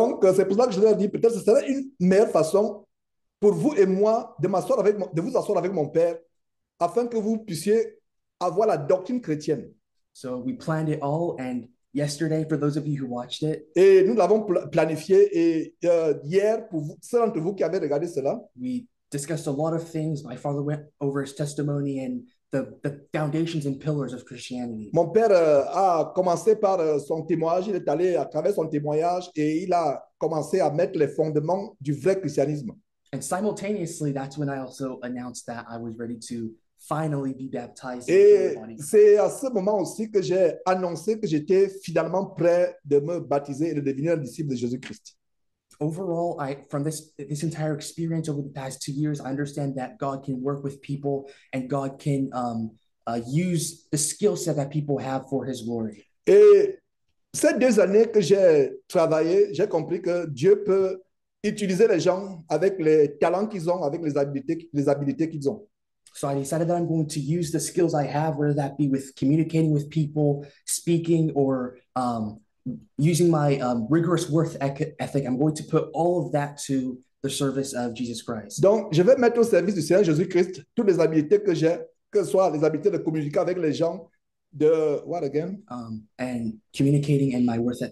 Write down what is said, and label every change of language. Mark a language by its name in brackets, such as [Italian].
[French] Donc, c'est pour ça que je leur dis, peut-être ce serait une meilleure façon pour vous et moi de vous asseoir avec mon père, afin que vous puissiez avoir la doctrine chrétienne. [English] So we planned it all, and yesterday, for those of you who watched it, [French] Et nous l'avons planifié. Et hier, pour ceux d'entre vous qui avaient regardé cela, [English] we discussed a lot of things. My father went over his testimony and the foundations and pillars of Christianity. [French] mon père a commencé par son témoignage. Il est allé à travers son témoignage et il a commencé à mettre les fondements du vrai christianisme. [English] And simultaneously, that's when I also announced that I was ready to finally be baptized. [French] Et c'est à ce moment aussi que j'ai annoncé que j'étais finalement prêt de me baptiser et de devenir un disciple de Jésus-Christ. [English] Overall, from this entire experience over the past 2 years, I understand that God can work with people and God can use the skill set that people have for His glory. [French] Et ces 2 années que j'ai travaillé, j'ai compris que Dieu peut utiliser les gens avec les talents qu'ils ont, avec les habilités qu'ils ont. [English] So I decided that I'm going to use the skills I have, whether that be with communicating with people, speaking, or using my rigorous work ethic. I'm going to put all of that to the service of Jesus Christ. [French] Donc, je vais mettre au service du Seigneur Jésus-Christ toutes les habilités que j'ai, que ce soit les habilités de communiquer avec les gens, de [English] what again? And communicating and my work.